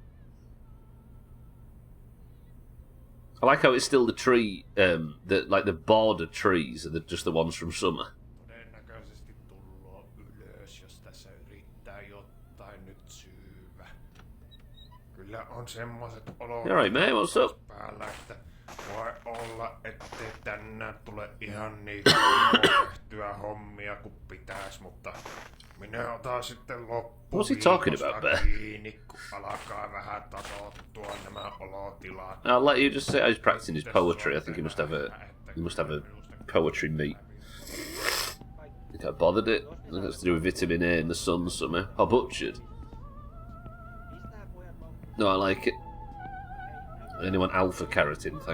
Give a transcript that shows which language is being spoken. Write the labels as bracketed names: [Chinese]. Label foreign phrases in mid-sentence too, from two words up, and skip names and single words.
[English] I like how it's still the tree, like the border trees are just the ones from summer. Alright, mate, what's up? [Finnish] Voi olla, ettei tänään tule ihan niin tehtyä hommia kuin pitäis, mutta minä otan sitten [English] What's he talking about, Bear? [Finnish] kiinni, kun alkaa vähän tasoittua nämä olotilat. [English] I'll let you just say he's practicing his poetry. I think he must have a poetry meet. I think I bothered it. I think that's to do with vitamin A in the sun somehow. I butchered. No, I like it. Anyone alpha carotene, thanks.